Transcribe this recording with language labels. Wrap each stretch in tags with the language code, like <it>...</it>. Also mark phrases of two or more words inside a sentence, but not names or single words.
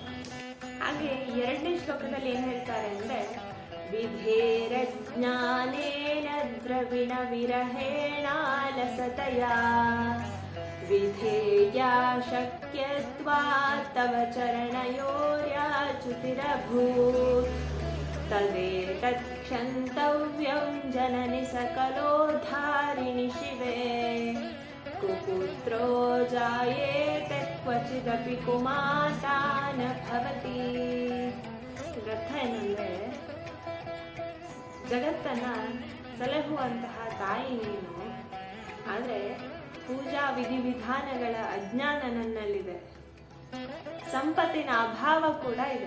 <kn>ಹಾಗೆ 2ನೇ ಶ್ಲೋಕದಲ್ಲಿ ಏನ್ ಹೇಳ್ತಾರೆ ಅಂದ್ರೆ,</kn> <sa>ವಿಧೇರ ಜ್ಞಾನೇನ ದ್ರವಿಣ ವಿರಹೇಣಾಲಸತಯ ವಿಧೇಯ ಶಕ್ಯತ್ವಾ ತವ ಚರಣಯೋರ್ಯಾಚ್ಯುತಿರಭೂತ್, ತದೇತತ್ ಕ್ಷಂತವ್ಯಂ ಜನನಿ ಸಕಲೋದ್ಧಾರಿಣಿ ಶಿವೆ, ಕುಪುತ್ರೋ ಜಾಯೇತ ಕ್ವಚಿದಪಿ ಕುಮಾತಾ ನ ಭವತಿ.</sa> <kn>ಇದರ್ಥ ಏನಂದ್ರೆ, ಜಗತ್ತನ್ನ ಸಲಹುವಂತಹ ತಾಯಿ ನೀನು, ಆದರೆ ಪೂಜಾ ವಿಧಿವಿಧಾನಗಳ ಅಜ್ಞಾನ ನನ್ನಲ್ಲಿದೆ, ಸಂಪತ್ತಿನ ಅಭಾವ ಕೂಡ ಇದೆ.</kn>